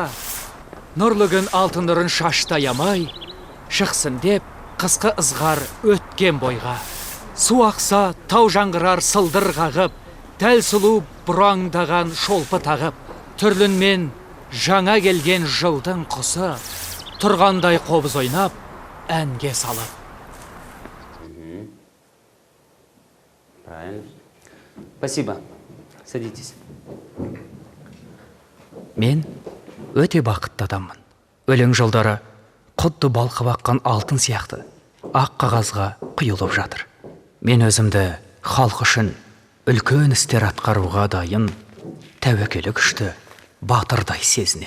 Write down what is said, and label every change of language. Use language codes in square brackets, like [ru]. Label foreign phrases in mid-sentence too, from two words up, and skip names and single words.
[kk] Нұрлы күн алтын нұрын шашта ямай, шықсын деп қысқы ызғар өткен бойға. Су ақса тау жаңғырар сылдыр қағып, дәл сұлу бұраңдаған шолпы тағып, түрлінмен жаңа келген жылдың құсы, тұрғандай қобыз ойнап, әнге салып. [ru] Правильно. Спасибо. Садитесь. [kk] Мен өте бақытты адаммын. Өлең жолдары құдды балқып аққан алтын сияқты ақ қағазға құйылып жатыр. Мен өзімді халық үшін үлкен істер атқаруға дайын, тәуекелі күшті батырдай сезінем.